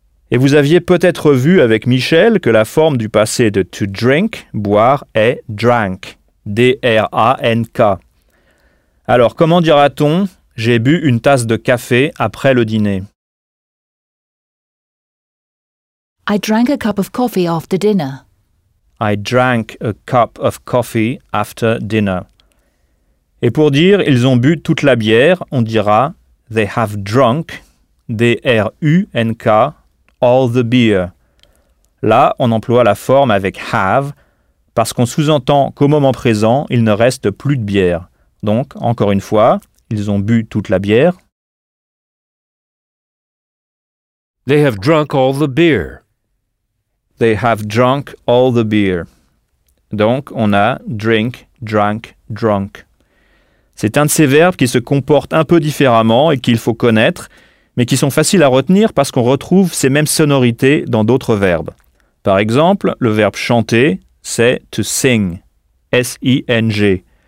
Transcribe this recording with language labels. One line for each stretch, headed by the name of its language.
French: Et vous aviez peut-être vu avec Michel que la forme du passé de to drink, boire, est drank, D-R-A-N-K. Alors, comment dira-t-on « j'ai bu une tasse de café après le dîner » ?
English: I drank a cup of coffee after dinner. I drank a cup of coffee after dinner.
French: Et pour dire ils ont bu toute la bière, on dira
English: they have drunk,
French: D-R-U-N-K,
English: all the beer.
French: Là, on emploie la forme avec have parce qu'on sous-entend qu'au moment présent, il ne reste plus de bière. Donc, encore une fois, ils ont bu toute la bière.
English: They have drunk all the beer. They have drunk all the beer.
French: Donc, on a drink, drank, drunk. C'est un de ces verbes qui se comporte un peu différemment et qu'il faut connaître, mais qui sont faciles à retenir parce qu'on retrouve ces mêmes sonorités dans d'autres verbes. Par exemple, le verbe chanter, c'est to sing, S-I-N-G.